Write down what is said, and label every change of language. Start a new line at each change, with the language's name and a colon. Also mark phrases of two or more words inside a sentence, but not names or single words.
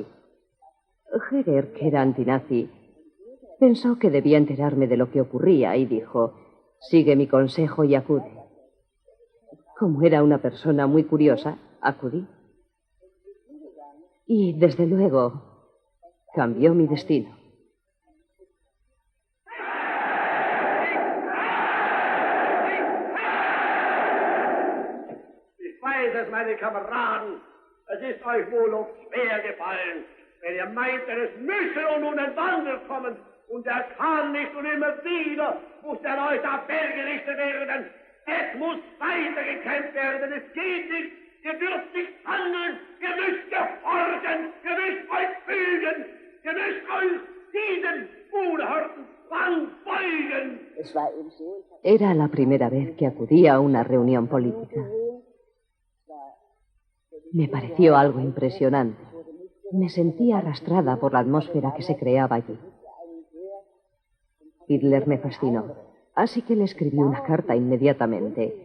Spanish: Heger, que era antinazi, pensó que debía enterarme de lo que ocurría y dijo: sigue mi consejo y acude. Como era una persona muy curiosa, acudí. Y, desde luego, cambió mi destino.
German: Ich weiß es, meine Kameraden, es ist euch wohl oft schwer gefallen, wenn ihr meint, es müsse nun ein Wandel kommen, und er kann nicht, und immer wieder muss der Leute auf Berg gerichtet werden. Es muss weitergekämpft werden, es geht nicht. Ihr dürft nicht handeln, ihr müsst gehorchen, ihr müsst euch fügen, ihr müsst euch diesem unerhörten Zwang beugen.
Spanish: Era la primera vez que acudía a una reunión política. Me pareció algo impresionante. Me sentía arrastrada por la atmósfera que se creaba allí. Hitler me fascinó, así que le escribí una carta inmediatamente.